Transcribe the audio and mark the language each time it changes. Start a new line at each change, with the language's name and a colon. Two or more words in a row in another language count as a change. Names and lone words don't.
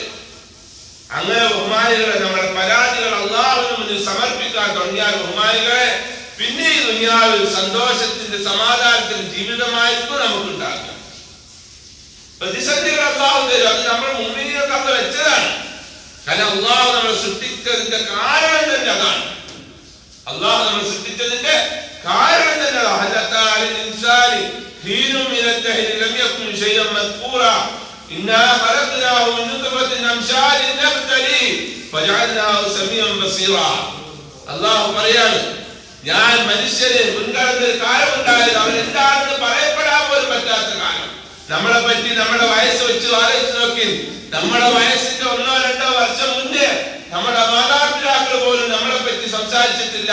Malayalam: അങ്ങനെ ബഹുമാനികളെ, നമ്മുടെ പരാതികൾ അല്ലാഹുവിന് മുന്നിൽ സമർപ്പിക്കാൻ തുടങ്ങിയാൽ ബഹുമാനികളെ, പിന്നെ ഈ ദുനിയാവിൽ സന്തോഷത്തിന്റെ സമാധാനത്തിന്റെ ജീവിതമായിരിക്കും നമുക്കുണ്ടാക്കുക. പ്രതിസന്ധികൾ അല്ലാഹു തരും. അത് നമ്മൾ മുഅ്മിനീങ്ങൾക്ക് അല്ലാഹു വെച്ചതാണ്. കാരണം അല്ലാഹു നമ്മളെ സൃഷ്ടിച്ചതിന്റെ കാരണം തന്നെ അതാണ്. അല്ലാഹു നമ്മളെ സൃഷ്ടിച്ചതിന്റെ കാരണം തന്നെ
Arabic: إنا خلقناه من نطفة أمشاج نبتليه فجعلناه سميعا بصيرا.
Malayalam: അല്ലാഹു പറയാണ്, ഞാൻ മനുഷ്യന് മുൻകാലത്തിൽ കാലമുണ്ടായത് അവൻ എന്താണെന്ന് പറയപ്പെടാൻ പോലും പറ്റാത്ത കാലം. നമ്മളെ പറ്റി നമ്മുടെ വയസ്സ് വെച്ച് ആലോചിച്ച് നോക്കി. നമ്മുടെ വയസ്സിന്റെ 1-2 വർഷം മുന്നേ നമ്മുടെ മാതാപിതാക്കൾ പോലും നമ്മളെ പറ്റി സംസാരിച്ചിട്ടില്ല.